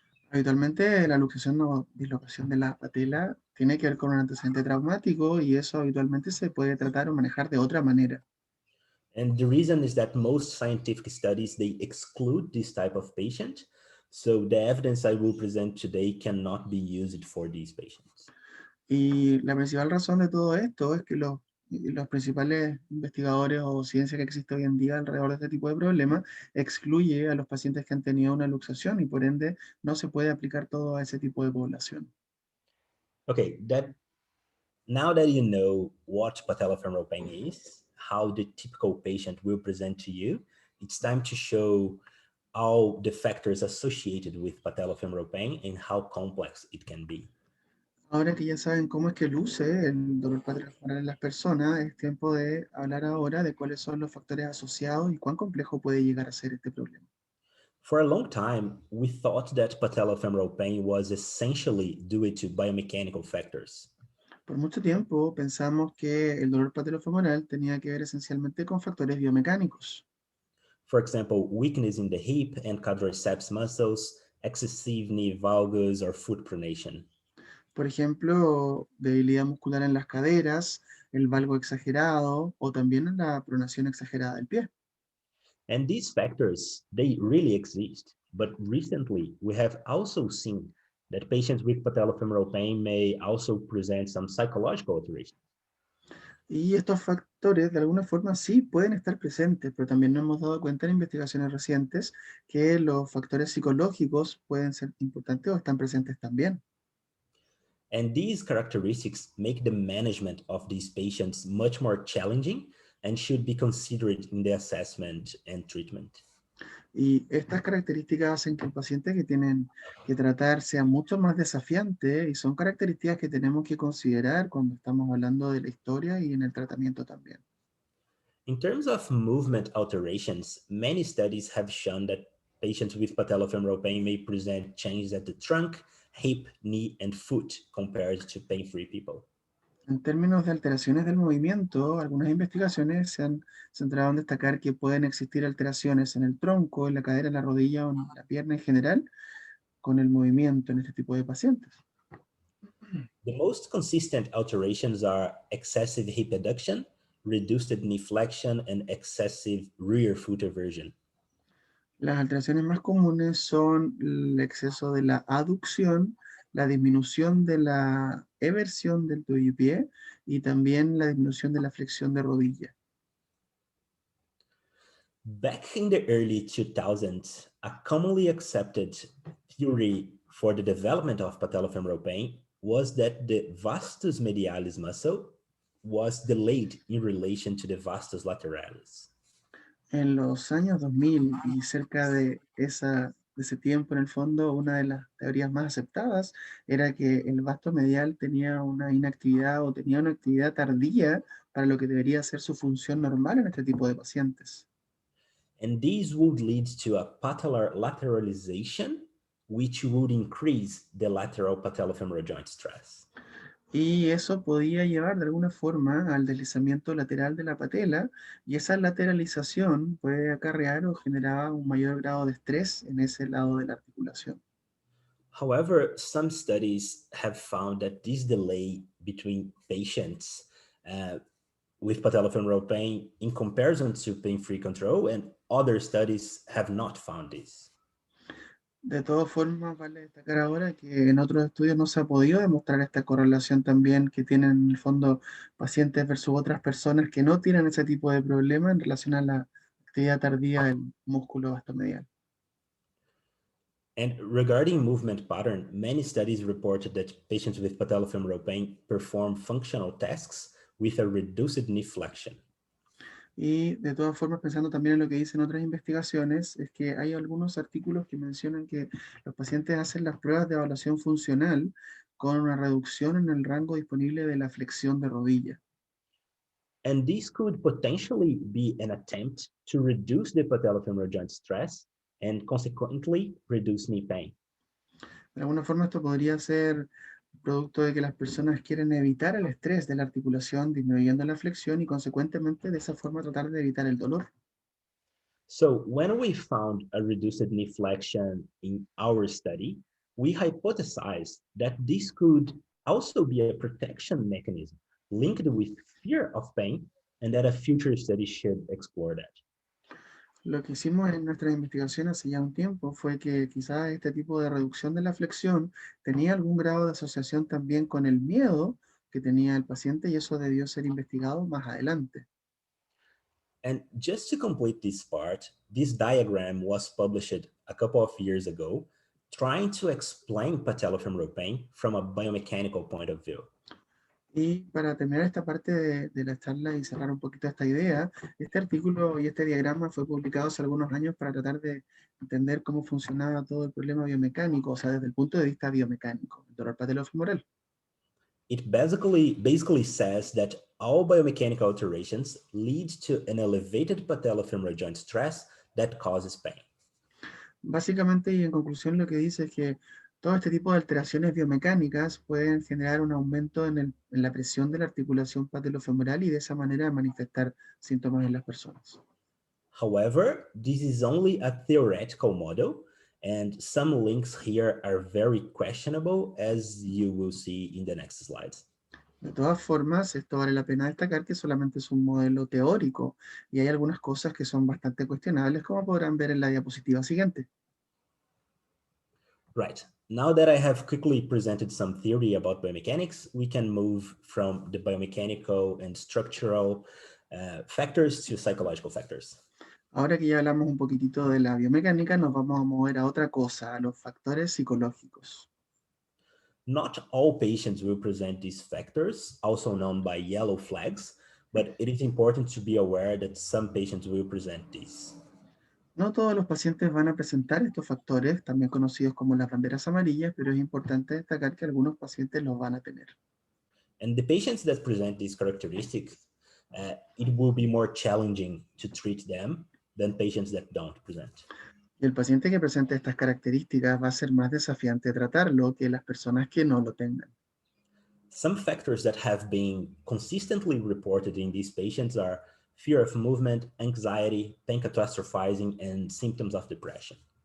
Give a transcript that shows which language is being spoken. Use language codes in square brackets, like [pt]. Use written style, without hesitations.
[es] Habitualmente la luxación o dislocación de la patela tiene que ver con un antecedente traumático y eso habitualmente se puede tratar o manejar de otra manera. [en] And the reason is that most scientific studies, they exclude this type of patient. So the evidence I will present today cannot be used for these patients. [es] Y la principal razón de todo esto es que los principales investigadores o ciencia que existe hoy en día alrededor de este tipo de problemas excluye a los pacientes que han tenido una luxación y por ende no se puede aplicar todo a ese tipo de población. [en] Okay, now that you know what patellofemoral pain is, how the typical patient will present to you, it's time to show all the factors associated with patellofemoral pain and how complex it can be. [es] Ahora que ya saben cómo es que luce el dolor patellofemoral en las personas, es tiempo de hablar ahora de cuáles son los factores asociados y cuán complejo puede llegar a ser este problema. [en] For a long time, we thought that patellofemoral pain was essentially due to biomechanical factors. [es] Por mucho tiempo pensamos que el dolor patellofemoral tenía que ver esencialmente con factores biomecánicos. [en] For example, weakness in the hip and quadriceps muscles, excessive knee valgus, or foot pronation. [es] Por ejemplo, debilidad muscular en las caderas, el valgo exagerado o también en la pronación exagerada del pie. [en] And these factors, they really exist. But recently, we have also seen that patients with patellofemoral pain may also present some psychological alterations. [es] Y estos factores de alguna forma sí pueden estar presentes, pero también nos hemos dado cuenta en investigaciones recientes que los factores psicológicos pueden ser importantes o están presentes también. [en] And these characteristics make the management of these patients much more challenging and should be considered in the assessment and treatment. [es] Y estas características hacen que el paciente que tienen que tratar sea mucho más desafiante y son características que tenemos que considerar cuando estamos hablando de la historia y en el tratamiento también. [en] In terms of movement alterations, many studies have shown that patients with patellofemoral pain may present changes at the trunk, hip, knee, and foot compared to pain-free people. [es] En términos de alteraciones del movimiento, algunas investigaciones se han centrado en destacar que pueden existir alteraciones en el tronco, en la cadera, en la rodilla o en la pierna en general con el movimiento en este tipo de pacientes. [en] The most consistent alterations are excessive hip adduction, reduced knee flexion, and excessive rear foot eversion. [es] Las alteraciones más comunes son el exceso de la aducción, la disminución de la eversión del tobillo-pie y también la disminución de la flexión de rodilla. [en] Back in the early 2000s, a commonly accepted theory for the development of patellofemoral pain was that the vastus medialis muscle was delayed in relation to the vastus lateralis. [es] En los años 2000 y cerca de ese tiempo, en el fondo, una de las teorías más aceptadas era que el vasto medial tenía una inactividad o tenía una actividad tardía para lo que debería ser su función normal en este tipo de pacientes. [en] And these would lead to a patellar lateralization, which would increase the lateral patellofemoral joint stress. [es] Y eso podía llevar de alguna forma al deslizamiento lateral de la patela, y esa lateralización puede acarrear o generar un mayor grado de estrés en ese lado de la articulación. [en] However, some studies have found that this delay between patients with patellofemoral pain in comparison to pain-free control, and other studies have not found this. [es] De todas formas, vale destacar ahora que en otros estudios no se ha podido demostrar esta correlación también que tienen en el fondo pacientes versus otras personas que no tienen ese tipo de problema en relación a la actividad tardía del músculo vastomedial. [en] And regarding movement pattern, many studies reported that patients with patellofemoral pain perform functional tasks with a reduced knee flexion. [es] Y de todas formas, pensando también en lo que dicen otras investigaciones, es que hay algunos artículos que mencionan que los pacientes hacen las pruebas de evaluación funcional con una reducción en el rango disponible de la flexión de rodilla. [en] And this could potentially be an attempt to reduce the patellofemoral joint stress and consequently reduce knee pain. [es] De alguna forma esto podría ser producto de que las personas quieren evitar el estrés de la articulación, disminuyendo la flexión y consecuentemente de esa forma tratar de evitar el dolor. [en] So when we found a reduced knee flexion in our study, we hypothesized that this could also be a protection mechanism linked with fear of pain, and that a future study should explore that. [es] Lo que hicimos en nuestras investigaciones hace ya un tiempo fue que quizás este tipo de reducción de la flexión tenía algún grado de asociación también con el miedo que tenía el paciente y eso debió ser investigado más adelante. [en] And just to complete this part, this diagram was published a couple of years ago, trying to explain patellofemoral pain from a biomechanical point of view. [es] Y para terminar esta parte de la charla y cerrar un poquito esta idea, este artículo y este diagrama fue publicado hace algunos años para tratar de entender cómo funcionaba todo el problema biomecánico, o sea, desde el punto de vista biomecánico, el dolor patellofemoral. [en] It basically says that all biomechanical alterations lead to an elevated patellofemoral joint stress that causes pain. [es] Básicamente y en conclusión lo que dice es que todo este tipo de alteraciones biomecánicas pueden generar un aumento en la presión de la articulación patellofemoral y de esa manera manifestar síntomas en las personas. [en] However, this is only a theoretical model, and some links here are very questionable, as you will see in the next slides. [es] De todas formas, esto vale la pena destacar que solamente es un modelo teórico y hay algunas cosas que son bastante cuestionables, como podrán ver en la diapositiva siguiente. [en] Right. Now that I have quickly presented some theory about biomechanics, we can move from the biomechanical and structural factors to psychological factors. [es] Ahora que ya hablamos un poquitito de la biomecánica, nos vamos a mover a otra cosa, a los factores psicológicos. [en] Not all patients will present these factors, also known by yellow flags, but it is important to be aware that some patients will present these. [es] No todos los pacientes van a presentar estos factores, también conocidos como las banderas amarillas, pero es importante destacar que algunos pacientes los van a tener. [en] And the patients that present these characteristics, it will be more challenging to treat them than patients that don't present. [es] Y el paciente que presente estas características va a ser más desafiante tratarlo que las personas que no lo tengan. [en] Some factors that have been consistently reported in these patients are fear of movement, anxiety, pain catastrophizing, and symptoms of depression.